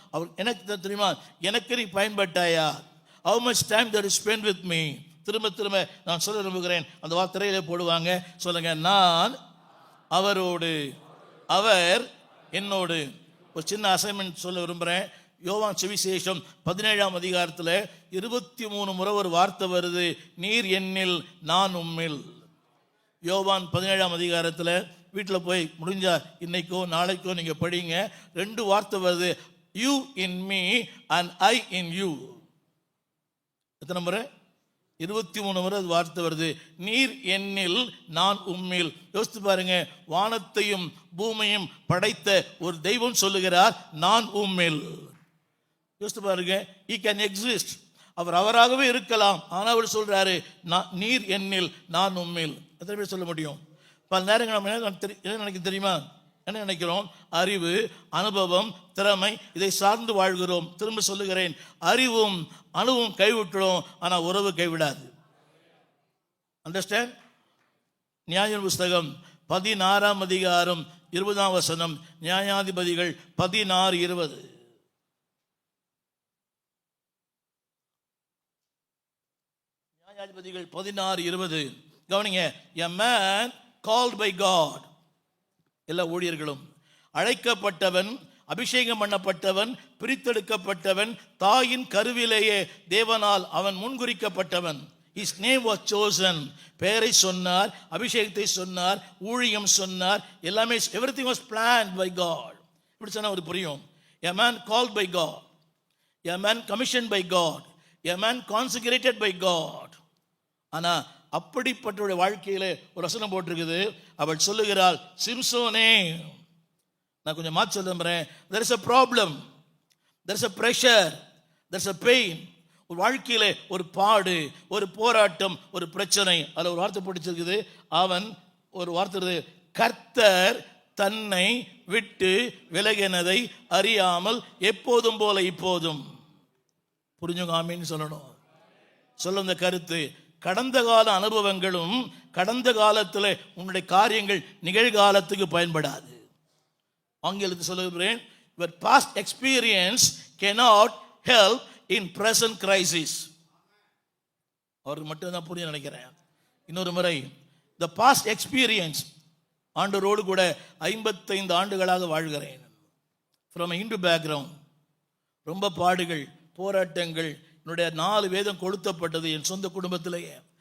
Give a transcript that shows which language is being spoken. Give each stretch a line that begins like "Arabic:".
Tamil: அவர் எனக்கு தெரியுமா, எனக்கு நீ பயன்பட்டாயா?
English: How much time that you spend with me?
Tamil: திரும்ப நான் சொல்ல விரும்புகிறேன். அந்த வார்த்தையிலே போடுவாங்க. சொல்லுங்க, நான் அவரோடு, அவர் என்னோடு. ஒரு சின்ன அசைன்மெண்ட் சொல்ல விரும்புகிறேன். யோவான் சுவிசேஷம் 17ஆம் அதிகாரத்தில் 23 முறை ஒரு வார்த்தை வருது, நீர் என்னில் நான் உம்மில். யோவான் 17ஆம் அதிகாரத்தில் வீட்டில் போய் முடிஞ்சா இன்னைக்கோ நாளைக்கோ நீங்கள் படிங்க. 2 வார்த்தை வருது,
English: You in me and I in you.
Tamil: எத்தனை முறை? 23 முறை அது வார்த்தை வருது, நீர் என்னில் நான் உம்மில். யோசித்து பாருங்க, வானத்தையும் பூமியும் படைத்த ஒரு தெய்வம் சொல்லுகிறார், நான் உம்மில். யோசித்து பாருங்க,
English: he can exist.
Tamil: அவர் அவராகவே இருக்கலாம், ஆனால் அவர் சொல்றாரு, நீர் என்னில் நான் உம்மில். எத்தனை பேர் சொல்ல முடியும்? பல நேரங்கள் நம்ம என்ன நினைக்க தெரியுமா? என்ன நினைக்கிறோம்? அறிவு, அனுபவம், திறமை, இதை சார்ந்து வாழ்கிறோம். திரும்ப சொல்லுகிறேன், அறிவும் அணுவும் கைவிட்டுடும், ஆனால் உறவு கைவிடாது. அண்டர்ஸ்டாண்ட்? நியாய புஸ்தகம் 16ஆம் அதிகாரம் 20ஆம் வசனம், நியாயாதிபதிகள் 16:20. நியாயாதிபதிகள் 16:20 கவனிங்க.
English: A man called by God,
Tamil: எல்லா ஊழியர்களும் அழைக்கப்பட்டவன், அபிஷேகம் பண்ணப்பட்டவன், பிரித்தெடுக்கப்பட்டவன், தாயின் கருவிலேயே தேவனால் அவன் முன்குறிக்கப்பட்டவன்.
English: His name was chosen.
Tamil: பெயரை சொன்னார், அபிஷேகத்தை சொன்னார், ஊழியம் சொன்னார், எல்லாமே,
English: everything was planned by God.
Tamil: இப்படி சொன்னா ஒரு புரியும்.
English: A man called by God, a man commissioned by God, a man consecrated by God.
Tamil: ஆனா அப்படிப்பட்ட வாழ்க்கையில ஒரு வசனம் போட்டிருக்குது. அவள் சொல்லுகிறாள், சிம்சோனே, நான் கொஞ்சம் மாற்றி சொல்லுறேன்,
English: there is a problem, there is a pressure, there is a pain.
Tamil: ஒரு வாழ்க்கையில ஒரு பாடு, ஒரு போராட்டம், ஒரு பிரச்சனை. அதில் ஒரு வார்த்தை போட்டுச்சிருக்குது, அவன் ஒரு வார்த்தை, கர்த்தர் தன்னை விட்டு விலகினதை அறியாமல் எப்போதும் போல இப்போதும். புரிஞ்சுங்க, ஆமீன்னு சொல்லணும். சொல்ல இந்த கருத்து, கடந்த கால அனுபவங்களும் கடந்த காலத்தில் உன்னுடைய காரியங்கள் நிகழ்காலத்துக்கு பயன்படாது. ஆங்கிலத்தில் சொல்லுகிறேன்,
English: your past experience cannot help in present crisis.
Tamil: அவருக்கு மட்டும்தான் புரிய நினைக்கிறேன். இன்னொரு முறை,
English: the past experience,
Tamil: ஆண்டவரோடு கூட 55 ஆண்டுகளாக வாழ்கிறேன்.
English: from a Hindu background,
Tamil: ரொம்ப பாடுகள் போராட்டங்கள், என்னுடைய 4 வேதம் கொளுத்தப்பட்டது என் சொந்த குடும்பத்திலேயே.